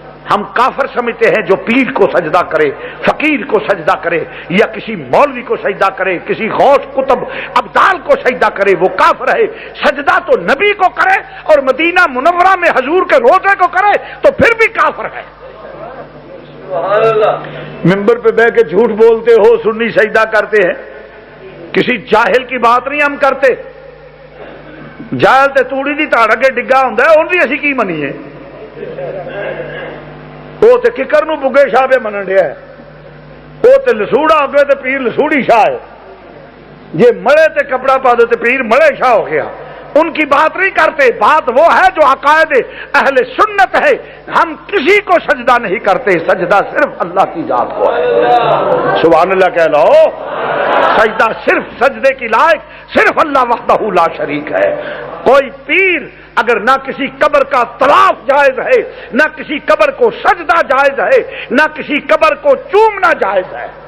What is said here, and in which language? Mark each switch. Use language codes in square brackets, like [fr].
[ur] ہم کافر سمجھتے ہیں جو پیر کو سجدہ کرے, فقیر کو سجدہ کرے, یا کسی مولوی کو سجدہ کرے, کسی غوث قطب ابدال کو سجدہ کرے, وہ کافر ہے. سجدہ تو نبی کو کرے اور مدینہ منورہ میں حضور کے روضے کو کرے تو پھر بھی کافر ہے. ممبر پہ بیٹھ کے جھوٹ بولتے ہو سنی سجدہ کرتے ہیں. کسی جاہل کی بات نہیں ہم کرتے. [pa] جاہل تے توڑی دی تاڑ اگے ڈگا ہوندا ہے, اون دی اسی کی منیے. وہ تے ککر نو بگے شاہ پہ منن ڈیا ہے, وہ تے لسوڑا ہو گئے تے پیر لسوڑی شاہ ہے. یہ مڑے تے کپڑا پا دو تے پیر مڑے شاہ ہو گیا. [ur] ان کی بات نہیں کرتے. بات وہ ہے جو عقائد اہل سنت ہے. ہم کسی کو سجدہ نہیں کرتے, سجدہ صرف اللہ کی ذات کو ہے. سبحان اللہ کہہ لو. سجدہ صرف سجدے کی لائق صرف اللہ وحدہ لا شریک ہے. کوئی پیر اگر نہ کسی قبر کا طواف جائز ہے, نہ کسی قبر کو سجدہ جائز ہے, نہ کسی قبر کو چومنا جائز ہے.